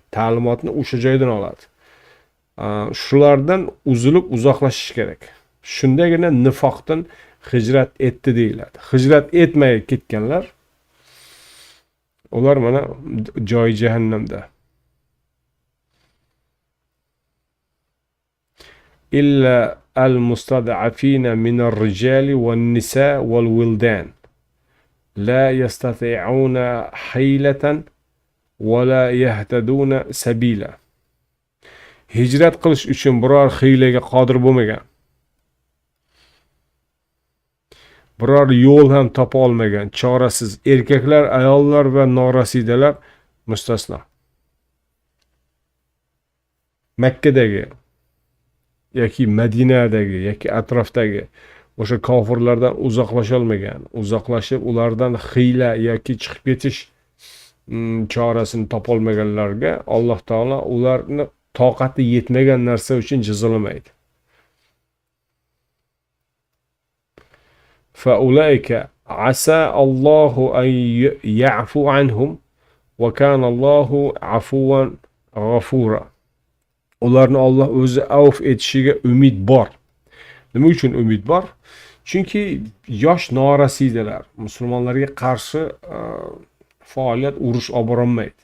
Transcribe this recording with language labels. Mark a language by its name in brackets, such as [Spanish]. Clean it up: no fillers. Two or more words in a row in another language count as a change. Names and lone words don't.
[Uzbek] Ta'limotni o'sha joydan oladi. Shulardan uzilib uzoqlashish kerak. Shundagina nifoqdan hijrat etdi deyiladi. Hijrat etmay ketganlar ular mana joyi jahannamda. [Arabic] إلا المستضعفين من الرجال والنساء والولدان لا يستطيعون حيلة ولا يهتدون سبيلا. [Uzbek] Hijrat qilish uchun biror hiylaga qodir bo'lmagan, biror yo'l ham topa olmagan, chorasiz erkaklar, ayollar va norasidalar mustasno. Makkadagi yoki Madinadagi yoki atrofdagi o'sha kofirlardan uzoqlasha olmagan, uzoqlashib ulardan hiyla yoki chiqib ketish chorasini topa olmaganlarga Alloh taolo ularni toqati yetmagan narsa uchun jazolamaydi. [Arabic] فأولئك عسى الله أن يعفو عنهم وكان الله عفوا غفورا. [Uzbek] Ularni Alloh o'zi avf etishiga umid bor. Nima uchun umid bor? Chunki yosh norasiydalar musulmonlarga qarshi faoliyat urush olib borolmaydi.